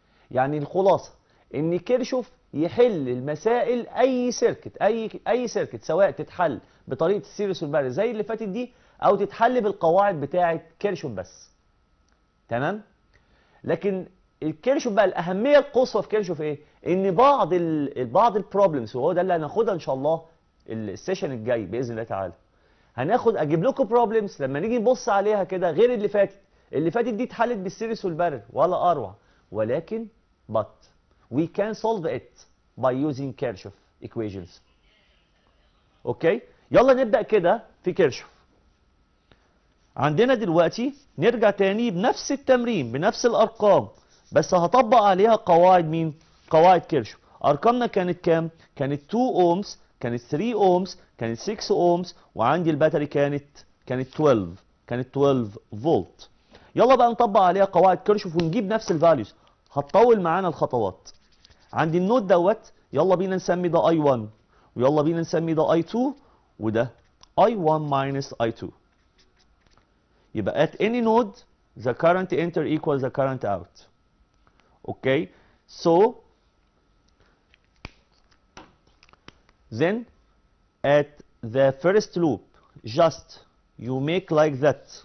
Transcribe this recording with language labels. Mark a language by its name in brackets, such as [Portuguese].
[Arabic] يعني الخلاصة ان كيرشوف يحل المسائل اي سيركت سواء تتحل بطريقة السيريس والبارل زي اللي فاتت دي او تتحل بالقواعد بتاعه كيرشوف بس. تمام؟ لكن الكيرشوف بقى الاهميه القصوى في كيرشوف ايه؟ ان بعض البروبلمز، وهو ده اللي هناخدها ان شاء الله السيشن الجاي باذن الله تعالى. اجيب لكم بروبلمز لما نيجي نبص عليها كده غير اللي فاتت. اللي فاتت دي اتحلت بالسيريس والبارل ولا اروع، ولكن [English] but we can solve it by using Kirchhoff equations. [Arabic] اوكي؟ يلا نبدا كده في كيرشوف. عندنا دلوقتي نرجع تاني بنفس التمرين بنفس الارقام بس هطبق عليها قواعد مين؟ قواعد كيرشوف. ارقامنا كانت كام؟ كانت 2 اومز، كانت 3 اومز، كانت 6 اومز، وعندي الباتري كانت 12، كانت 12 فولت. يلا بقى نطبق عليها قواعد كيرشوف ونجيب نفس الفاليوز. هتطول معانا الخطوات. عندي النود دوت، يلا بينا نسمي ده I1، ويلا بينا نسمي ده I2، وده I1 minus I2. [English] يبقى at any node the current enter equals the current out. Okay, so then at the first loop just you make like that.